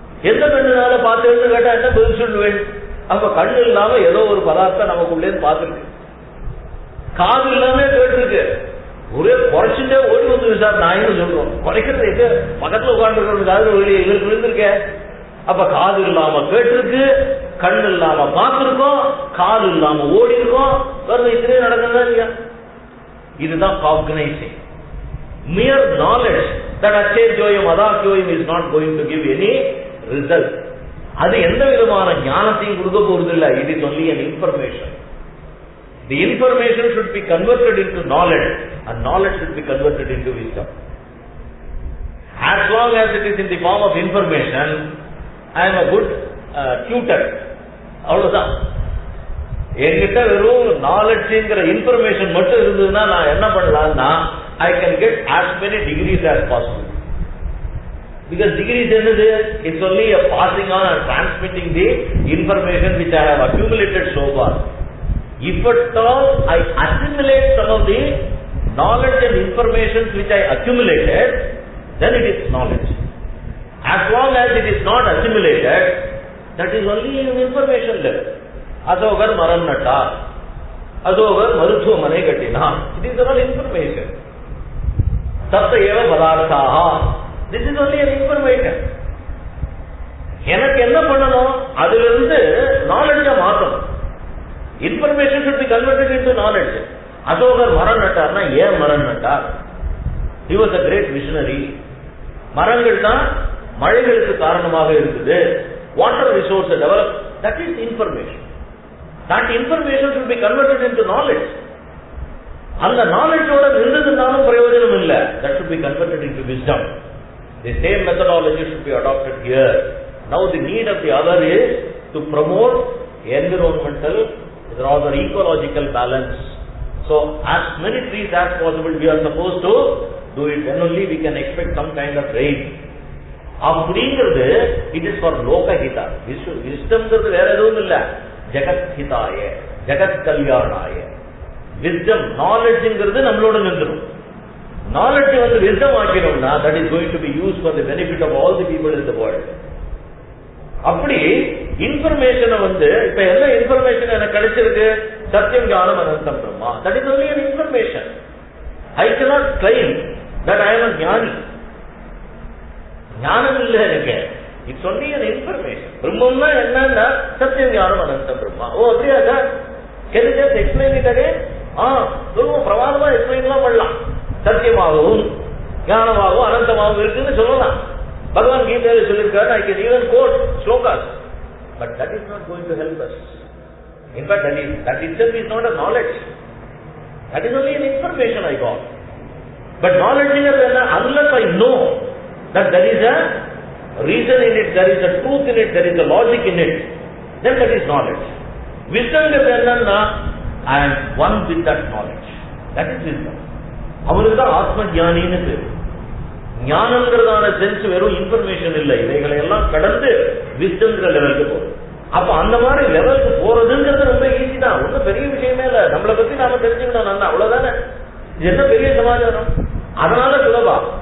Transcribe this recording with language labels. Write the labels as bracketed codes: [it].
[ta] எந்த கண்ணுனால பார்த்தேன்னு கேட்டா என்ன பதில் சொல்லுவேன்? அப்ப கண்ணு இல்லாம ஏதோ ஒரு பதார்த்தம் நமக்குள்ளே பார்த்துருக்கு, காது இல்லாம கேட்டிருக்கு, ஒரே குறைச்சுட்டே ஓடி வந்து சார் நான் சொல்றோம். குறைக்கிறது எங்க பக்கத்துல உட்கார்ந்து காது வெளியே எங்களுக்கு விழுந்திருக்க. அப்ப காது இல்லாம கேட்டிருக்கு, கண் இல்லாம பார்த்திருக்கோம், காது இல்லாம ஓடி இருக்கோம், வேற இத்தனை நடக்குதா இல்லையா? இதுதான் காக்னைசிங். [en] Mere knowledge that [sa] அச்சேத்யோயம் அதாத்யோயம் [en] is not going to give any result. [ta] அது எந்த விதமான ஞானத்தையும் கொடுக்க போறது இல்லை. [en] It is only an information. The information should be converted into knowledge and knowledge should be converted into wisdom. As long as it is in the form of information, I am a good tutor. [ta] அவ்வளவுதான். என்கிட்ட வெறும் நாலெட்ஜ்ங்கிற information மட்டும் இருந்ததுன்னா நான் என்ன பண்ணலாம்னா [en] I can get as many degrees as possible. Because degrees [ta] என்னது? [en] It's only a passing on and transmitting the information which I have accumulated so far. If at all I assimilate some of the knowledge and information which I accumulated, then it is knowledge. As long as it is not assimilated, that is only an information level. [kn] Asogar maram natta, asogar maruthuva mane kattina, [en] it is all information. [sa] Tatta eva padarthaha, [en] this is only an information. [ta] எனக்கு என்ன பண்ணணும்? அதிலிருந்து நாலெட்ஜை மாற்றணும். [en] Information should be converted into knowledge. [ta] அசோகர் மரம் நட்டார்னா ஏன் மரம் நட்டார்? [en] He was a great visionary. [ta] மரங்கள் தான் மழைகளுக்கு காரணமாக இருக்குது. [en] Water resource develop, that is information. That information should be converted into knowledge. [ta] அந்த நாலேஜோட நின்றதுனாலும் பிரயோஜனம் இல்லை. [en] That should be converted into wisdom. The same methodology should be adopted here. Now the need of the other is to promote environmental, rather ecological balance. So as many trees as possible we are supposed to do it. Then only we can expect some kind of rain. [ta] அப்படிங்கிறது [en] It is for லோகஹிதா. [ta] விஸ்டம்ங்கிறது வேற எதுவும் இல்லை, [sa] ஜெகத்ஹிதாய, ஜெகத் கல்யாணாய. [ta] Wisdom நாலேஜ்ங்கிறது நம்மளோட நின்றுடும். Knowledge வந்து wisdom ஆக்கணும்னா [en] That is going to be use for the benefit of all the people in the world. [ta] அப்படி இன்ஃபர்மேஷனை வந்து இப்ப என்ன இன்ஃபர்மேஷன் எனக்கு கிடைச்சிருக்கு, [sa] சத்தியம் ஞானம் அனந்தம் Brahma. [en] That is only an information. I cannot claim that I am a jnani. [ta] ஞானம் இல்லை எனக்கு, [en] It's only an information. [ta] பிரம்மம்னா என்னன்னா [sa] சத்தியம் ஞானம் அனந்தம் பிரம்மா. [ta] ஓ அப்படியா sir, [en] can you just explain it again? [ta] ரொம்ப பிரமாதமா எக்ஸ்பிளைன்லாம் பண்ணலாம். சத்தியமாகவும் ஞானமாகவும் அனந்தமாகவும் இருக்குன்னு சொல்லலாம். பகவான் கீதையில சொல்லியிருக்காரு, [en] I can even quote shlokas, but that is not going to help us. In fact, that itself is not a knowledge. That is only an information I got. But knowledge is unless I know that there is a reason in it, there is a truth in it, there is a logic in it, then that is knowledge. Wisdom is [ta] enna, [en] I am one with that knowledge. That is wisdom. [ta] அவருக்கு தான் ஆத்ம ஞானின்னு பேரு. ஞானம்ங்கிறதான sense வெறும் information இல்லை, இவைகளை எல்லாம் கடந்து விஸ்டம்ங்கிற லெவலுக்கு போகுது. அப்ப அந்த மாதிரி லெவலுக்கு போறதுங்கிறது ரொம்ப ஈஸி தான், ஒன்றும் பெரிய விஷயமே இல்லை. நம்மளை பத்தி நாம தெரிஞ்சுக்கணும் நல்லா, அவ்வளவுதானே. இது என்ன பெரிய சமாச்சாரம், அதனால சுலபா.